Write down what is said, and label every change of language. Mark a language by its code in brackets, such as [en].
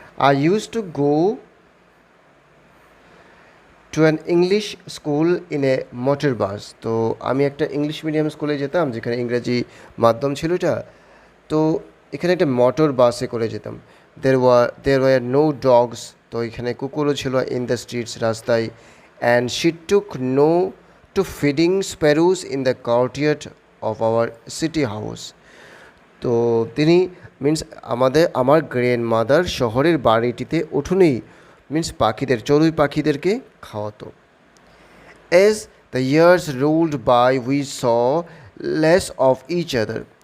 [en] I used to go to an English school in a motor bus. [bn] তো আমি একটা English medium স্কুলে যেতাম যেখানে ইংরেজি মাধ্যম ছিল এটা। তো এখানে একটা মোটর বাসে করে যেতাম। [en] there were no dogs, [bn] তো এখানে কুকুরও ছিল [en] in the streets, [bn] রাস্তায়। [en] And she took no to feeding sparrows in the courtyard of our city house. [bn] তো তিনি আমার গ্র্যান্ডমাদার শহরের বাড়িটিতে উঠোনেই চড়ুই পাখিদেরকে খাওয়াতো। [en] As the years rolled by, we saw less of each other.